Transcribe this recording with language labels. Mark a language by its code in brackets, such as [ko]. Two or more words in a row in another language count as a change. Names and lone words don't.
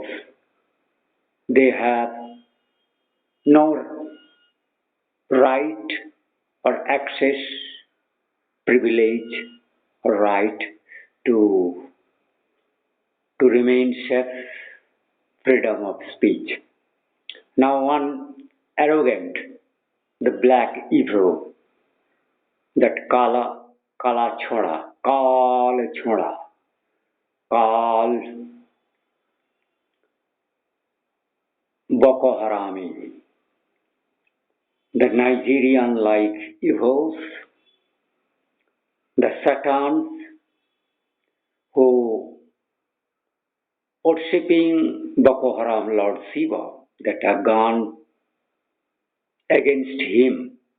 [en] They have no right or access, privilege or right to remain safe, freedom of speech. Now one arrogant, the black evil, that [hi] kala choda, [en] kal Boko Harami, the Nigerian like evils, the Satans who worshipping Boko Haram Lord Shiva that have gone against him,